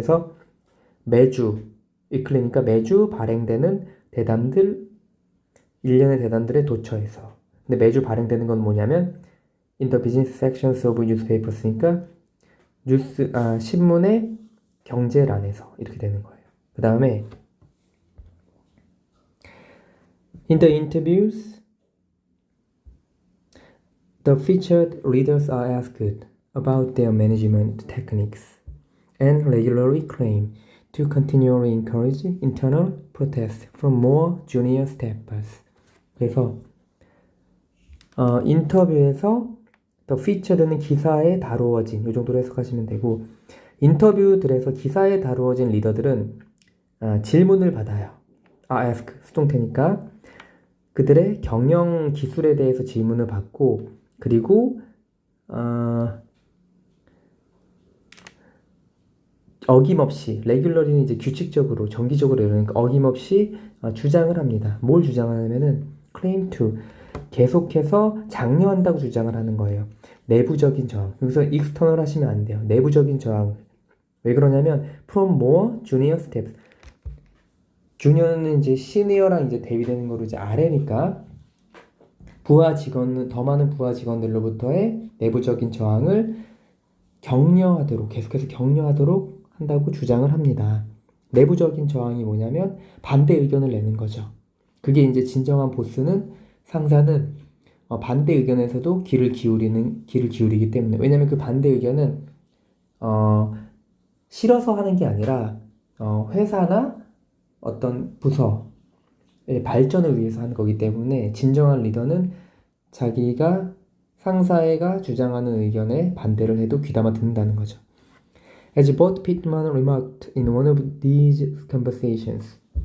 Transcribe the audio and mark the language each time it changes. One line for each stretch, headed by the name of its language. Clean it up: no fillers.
Korean: 그래서 매주 weekly니까 매주 발행되는 대담들, 일련의 대담들의 도처에서. 근데 매주 발행되는 건 뭐냐면
English: in the business sections of newspapers
Korean: 니까 신문의 경제란에서 이렇게 되는 거예요. 그 다음에
English: in the interviews, the featured readers are asked about their management techniques and regularly claim to continually encourage internal protest from more junior staffers.
Korean: 그래서 인터뷰에서 the featured는 기사에 다루어진 이 정도로 해석하시면 되고 인터뷰들에서 기사에 다루어진 리더들은 질문을 받아요. ask 수동태니까 그들의 경영 기술에 대해서 질문을 받고 그리고 어김없이 레귤러리는 이제 규칙적으로 정기적으로 이러니까 어김없이 주장을 합니다. 뭘 주장하냐면은 claim to 계속해서 장려한다고 주장을 하는 거예요. 내부적인 저항. 여기서 external 하시면 안 돼요. 내부적인 저항. 왜 그러냐면
English: from more junior steps.
Korean: 주니어는 이제 시니어랑 이제 대비되는 거로 이제 아래니까 더 많은 부하 직원들로부터의 내부적인 저항을 계속해서 격려하도록 한다고 주장을 합니다. 내부적인 저항이 뭐냐면 반대 의견을 내는 거죠. 그게 이제 진정한 보스는 상사는 반대 의견에서도 귀를 기울이기 때문에. 왜냐면 그 반대 의견은 싫어서 하는 게 아니라 회사나 어떤 부서의 발전을 위해서 하는 거기 때문에 진정한 리더는 자기가 상사가 주장하는 의견에 반대를 해도 귀담아 듣는다는 거죠.
English: As Bob Pittman remarked in one of these conversations.